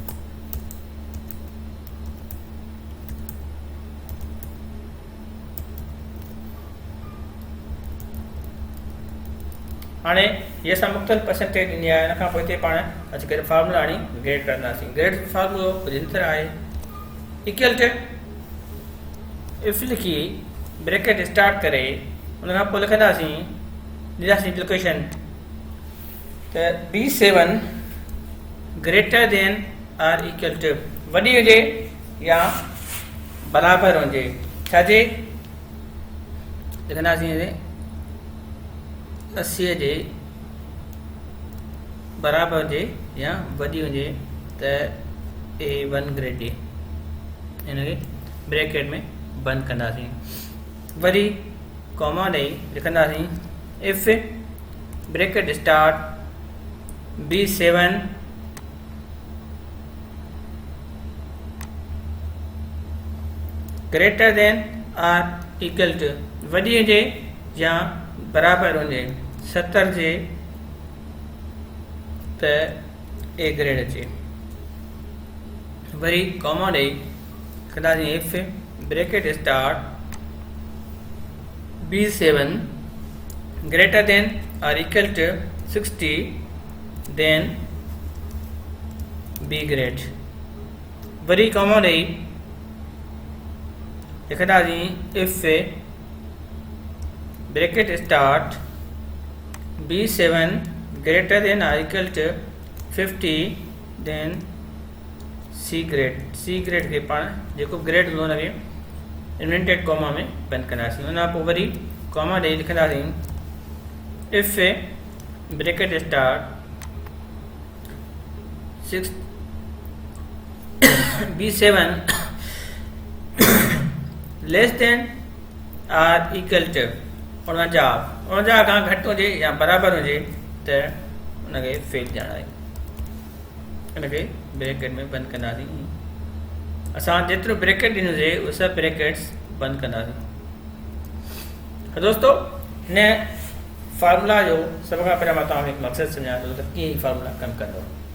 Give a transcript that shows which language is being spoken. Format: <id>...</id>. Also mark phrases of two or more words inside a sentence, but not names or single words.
<sd>हाणे ये असां मुख़्तलिफ़ परसेंटेज ॾिनी आहे। हिन खां पोइ हिते पाण अची करे फार्मूला आणी ग्रेड कंदासीं। ग्रेड फार्मूलो कुझु हिन तरह आहे।</sd> <en>equal to if</en> <sd>लिखी</sd> <en>bracket start</en> <sd>करे उन खां पोइ लिखंदासीं ॾींदासीं लोकेशन त</sd> <en>B7 greater than or equal to</en> <sd>वॾी हुजे या बराबरि हुजे। छाजे लिखंदासीं 80 जे बराबरि हुजे या वॾी हुजे त A1 ग्रेड ॾे। हिनखे ब्रैकेट में बंदि कंदासीं। वरी कॉमा ॾेई लिखंदासीं</sd> <en>if bracket start B7 greater than or equal to</en> <sd>वॾी हुजे या बराबरि हुजे 70 जे त A ग्रेड अचे। वरी कॉमा ॾेई कंदासीं</sd> <en>if bracket start B7 greater than or equal to 60 then B grade.</en> <sd>वरी कॉमा ॾेई लिखंदासीं</sd> <en>if bracket start B7 greater than or equal to 50 then C grade.</en> <sd>C ग्रेड के पाण जेको ग्रेड हूंदो हुनखे</sd> <en>invented comma</en> <sd>में बंदि कंदासीं। हुन खां पोइ वरी कॉमा ॾेई लिखंदासीं</sd> <en>if bracket start B7 less than or equal to 49</en> <sd>खां घटि हुजे या बराबरि हुजे त हुनखे फेल ॼाण आहे। हिनखे ब्रैकेट में बंदि कंदासीं। असां जेतिरो ब्रैकेट ॾिनोसीं उहे सभु ब्रैकेट्स बंदि कंदासीं। दोस्तों हिन फार्मूला जो सभ खां पहिरियां मां तव्हांखे हिकु मक़सदु सम्झायां थो त कीअं हीउ फार्मूला कमु कंदो।</sd>